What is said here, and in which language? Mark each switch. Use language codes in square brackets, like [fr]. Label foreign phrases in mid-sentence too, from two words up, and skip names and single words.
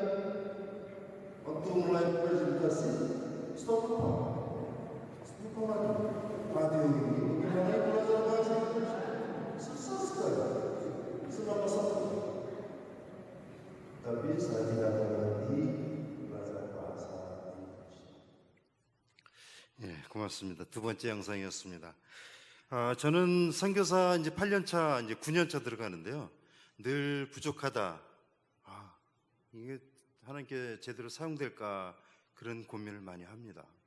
[id] Waktu mulai presentasi, stop apa? Stop lagi. Radio ini. Bagaimana belajar bahasa Indonesia? Susah sekali. Tapi saya tidak mengerti bahasa Indonesia. [ko] 예, 고맙습니다. 두 번째 영상이었습니다. 저는 선교사 이제 8년차, 이제 9년차 들어가는데요. 늘 부족하다. 이게 하나님께 제대로 사용될까 그런 고민을 많이 합니다.